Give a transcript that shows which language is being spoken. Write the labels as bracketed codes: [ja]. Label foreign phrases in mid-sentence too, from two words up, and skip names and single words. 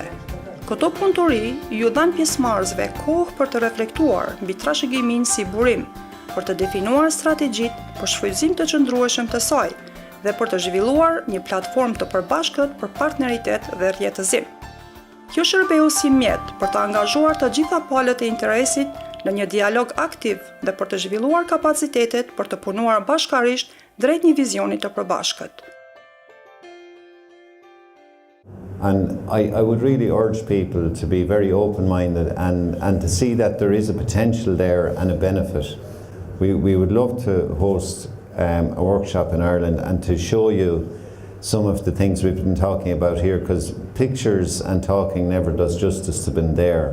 [sq] Këto punëtori ju dhanë pjesëmarrësve kohë për të reflektuar mbi trashëgimin si burim, për të definuar strategjitë për shfrytëzim të qëndrueshëm të saj dhe për të zhvilluar një platformë të përbashkët për partneritet dhe rrjetëzim. Kjo shërbeu si mjet për të angazhuar të gjitha palët e interesit në një dialog aktiv dhe për të zhvilluar kapacitetet për të punuar bashkarisht drejt një vizioni të përbashkët. [en] And I would really urge people to be very open-minded and to see that there is a potential there and a benefit. We would love to host a workshop in Ireland and to show you some of the things we've been talking about here, because pictures and talking never does justice to been there.